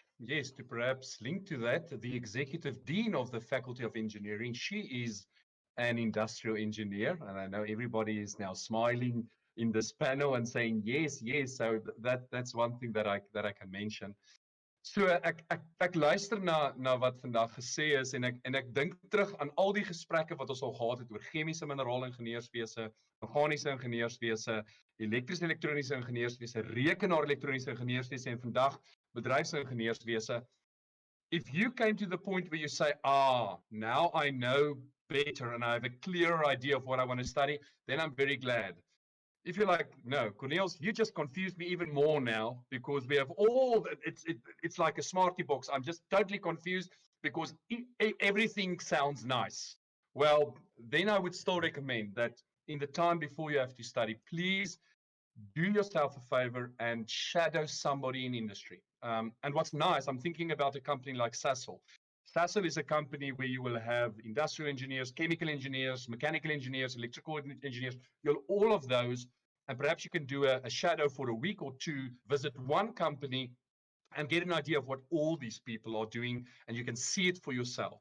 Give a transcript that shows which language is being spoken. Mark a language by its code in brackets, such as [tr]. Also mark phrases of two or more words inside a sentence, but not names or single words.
[en] Yes, to perhaps link to that, the Executive Dean of the Faculty of Engineering, she is an industrial engineer, and I know everybody is now smiling in this panel and saying yes, yes. So that's one thing that I can mention. [af] So ek luister na wat vandag gesê is en ek dink terug aan al die gesprekke wat ons al gehad het oor chemiese mineraal ingenieurswese, meganiese ingenieurswese, elektriese elektroniese ingenieurswese, rekenaar elektroniese ingenieurswese en vandag bedryfsingenieurswese. [en] If you came to the point where you say, now I know better and I have a clearer idea of what I want to study, then I'm very glad. If you're like, no, Corneels, you just confused me even more now because we have all, it's like a smarty box. I'm just totally confused because everything sounds nice. Well, then I would still recommend that in the time before you have to study, please do yourself a favor and shadow somebody in industry. And what's nice, I'm thinking about a company like Sasol. Sasol is a company where you will have industrial engineers, chemical engineers, mechanical engineers, electrical engineers, all of those. And perhaps you can do a shadow for a week or two, visit one company and get an idea of what all these people are doing, and you can see it for yourself.